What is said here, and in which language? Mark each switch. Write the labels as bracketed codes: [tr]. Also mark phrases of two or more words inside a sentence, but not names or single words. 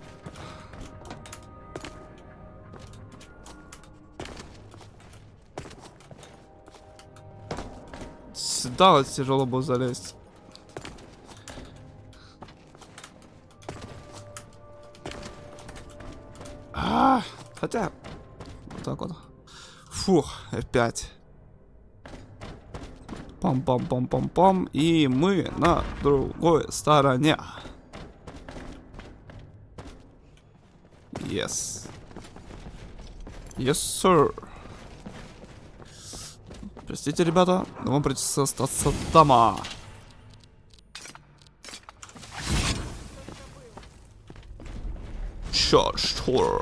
[ru] Сюда вот тяжело будет залезть. Хотя... Вот так вот. Фух, F5. Пам-пам-пам-пам-пам. И мы на другой стороне. [en] Yes. Yes, sir. [ru] Простите, ребята, но вам придется остаться дома. Charge.